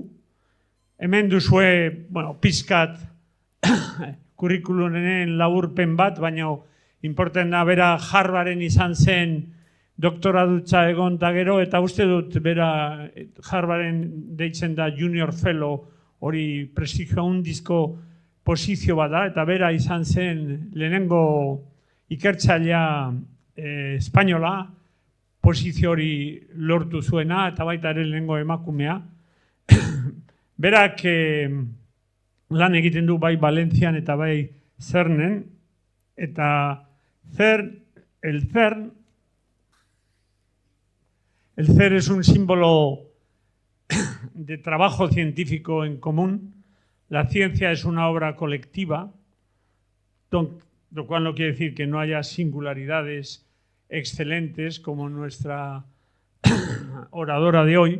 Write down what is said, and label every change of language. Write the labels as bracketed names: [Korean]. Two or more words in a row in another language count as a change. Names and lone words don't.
[Basque] Hemen duzue, pizkat kurrikulunen laburpen bat, baina importen da bera Harvarden izan zen doktoradutza egon eta gero, eta uste dut bera Harvarden deitzen da Junior Fellow, hori prestigio handizko posizio bat da, eta bera izan zen lehenengo ikertzailea espainola, posizio hori lortu zuena, eta baita ere lehenengo emakumea. Berak lan egiten du bai Valentzian eta bai CERNen, eta [Spanish] el CERN es un símbolo de trabajo científico en común. La ciencia es una obra colectiva, lo cual no quiere decir que no haya singularidades excelentes como nuestra oradora de hoy.